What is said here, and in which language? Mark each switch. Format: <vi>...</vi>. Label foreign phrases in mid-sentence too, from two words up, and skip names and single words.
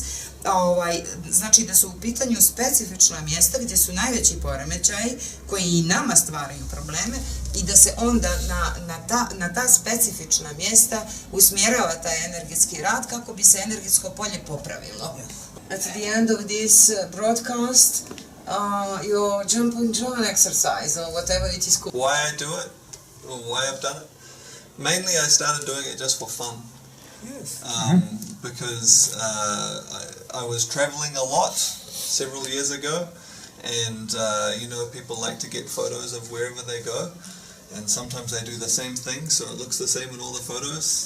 <sr>Znači da su u pitanju specifična mjesta gdje su najveći poremećaji koji i nama stvaraju probleme i da se onda na ta specifična mjesta usmjerava taj energetski rad kako bi se energetsko polje popravilo.</sr> <en>At the end of this broadcast, your jump and John exercise or whatever it is called. Why I do it, or why I've done it? Mainly I started doing it just for fun. Yes. Because I was traveling a lot several years ago, and people like to get photos of wherever they go, and sometimes they do the same thing, so it looks the same in all the photos.</en>